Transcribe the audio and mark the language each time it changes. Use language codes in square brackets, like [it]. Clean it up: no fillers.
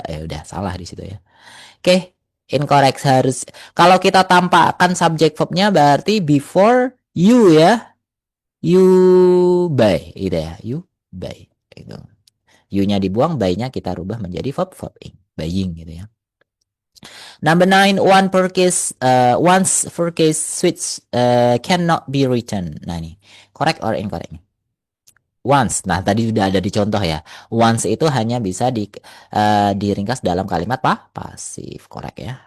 [id] Ya udah salah di situ ya. Oke, incorrect harus. Kalau kita tampakkan subjek verbnya berarti before you ya. You buy gitu ya. You buy gitu. You-nya dibuang, buy-nya kita rubah menjadi verb buying gitu ya. [en] Number nine, once purchase switch cannot be returned. [id] Nah ini, [en] correct or incorrect? [id] Once. Nah tadi sudah ada di contoh ya. Once itu hanya bisa diringkas dalam kalimat pasif, correct ya.